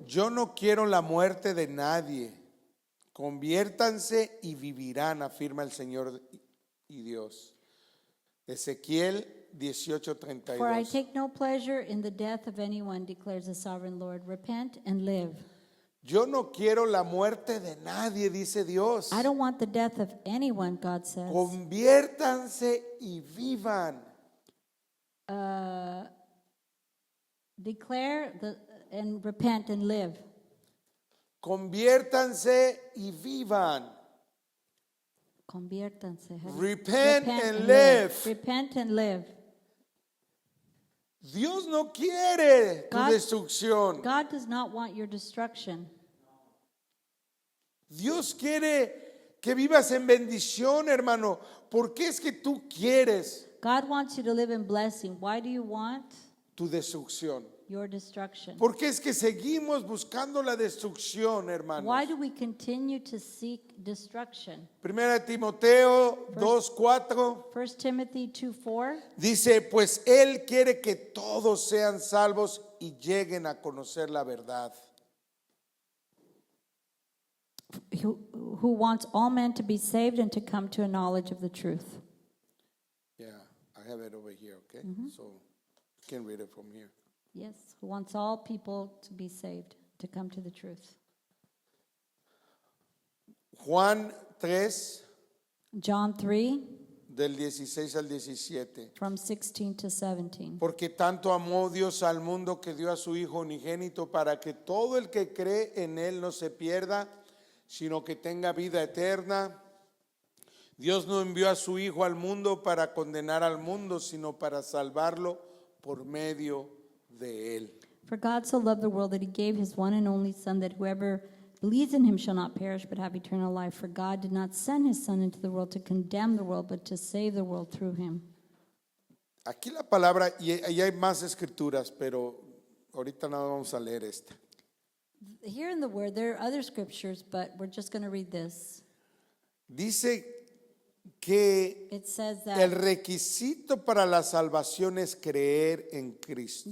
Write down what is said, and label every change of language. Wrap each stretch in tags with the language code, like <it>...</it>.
<es>Yo no quiero la muerte de nadie. Conviértanse y vivirán, afirma el Señor y Dios. Ezequiel</es> <en>For I</en> <es>18:32.</es> <en>take no pleasure in the death of anyone, declares the sovereign Lord. Repent and live.</en> <es>Yo no quiero la muerte de nadie, dice Dios.</es> <en>I don't want the death of anyone, God says.</en> <es>Conviértanse y vivan.</es> <en>Declare and repent and live.</en> <es>Conviértanse y vivan. Conviértanse.</es> <en>Repent and live. Repent and live.</en> <es>Dios no quiere tu</es> <en>God-</en> <es>destrucción.</es> <en>God does not want your destruction.</en> <es>Dios quiere que vivas en bendición, hermano. ¿Por qué es que tú quieres</es> <en>God wants you to live in blessing. Why do you want</en> <es>tu destrucción?</es> <en>your destruction?</en> <es>¿Por qué es que seguimos buscando la destrucción, hermano?</es> <en>Why do we continue to seek destruction?</en> <es>Primera Timoteo 2:4</es> <en>1 Timothy 2:4.</en> <es>dice, pues Él quiere que todos sean salvos y lleguen a conocer la verdad.</es> <en>Who wants all men to be saved and to come to a knowledge of the truth. Yeah, I have it over here, okay? So you can read it from here. Yes, who wants all people to be saved, to come to the truth.</en> <es>Juan 3,</es> <en>John 3,</en> <es>del 16 al 17.</es> <en>from 16 to 17.</en> <es>Porque tanto amó Dios al mundo que dio a su Hijo unigénito para que todo el que cree en Él no se pierda, sino que tenga vida eterna. Dios no envió a su Hijo al mundo para condenar al mundo, sino para salvarlo por medio de Él.</es> <en>For God so loved the world that he gave his one and only Son, that whoever believes in him shall not perish but have eternal life. For God did not send his Son into the world to condemn the world, but to save the world through him.</en> <es>Aquí la palabra, y hay más escrituras, pero ahorita no vamos a leer esta.</es> <en>Here in the Word, there are other scriptures, but we're just going to read this.</en> <es>Dice que</es> <en>It says</en> <es>el</es> <en>that</en> <es>requisito para la salvación es creer en Cristo.</es>